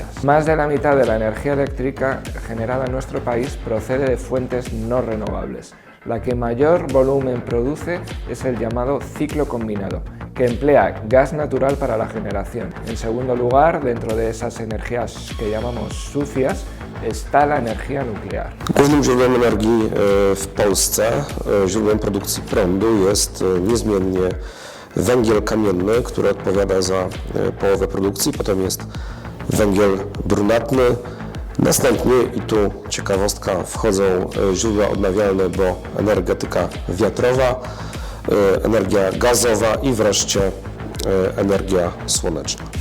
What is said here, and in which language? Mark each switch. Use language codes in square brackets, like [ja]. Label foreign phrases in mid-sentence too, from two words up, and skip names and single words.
[es] Más de la mitad de la energía eléctrica generada en nuestro país procede de fuentes no renovables. La que mayor volumen produce es el llamado ciclo combinado, que emplea gas natural para la generación. En segundo lugar, dentro de esas energías que llamamos sucias, está la energía nuclear. [pl] Głównym źródłem energii w Polsce, źródłem produkcji prądu jest niezmiennie węgiel kamienny, który odpowiada za połowę produkcji, potem jest węgiel brunatny, następnie, i tu ciekawostka, wchodzą źródła odnawialne, bo energetyka wiatrowa, energia gazowa i wreszcie energia słoneczna.